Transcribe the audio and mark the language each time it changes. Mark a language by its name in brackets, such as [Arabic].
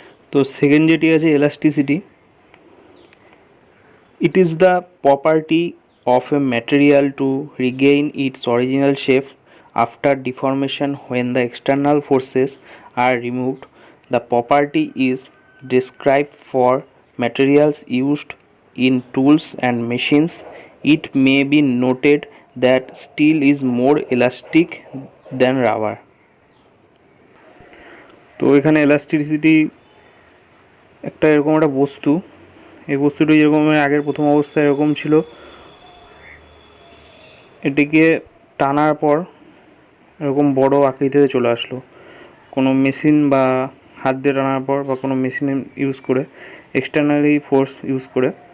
[Bangla] তো সেকেন্ড যেটি আছে elasticity. [English] It is the property of a material to regain its original shape after deformation when the external forces are removed. The property is described for materials used in tools and machines. It may be noted that steel is more elastic than rubber. [Bangla] তো এখানে elasticity একটা এরকম একটা বস্তু, এই বস্তুটি যেরকম আগের প্রথম অবস্থায় এরকম ছিল, এটিকে টানার পর এরকম বড় আকৃতিতে চলে আসলো কোনো মেশিন বা হাত দিয়ে টানার পর, বা কোনো মেশিন ইউজ করে এক্সটার্নালি ফোর্স ইউজ করে।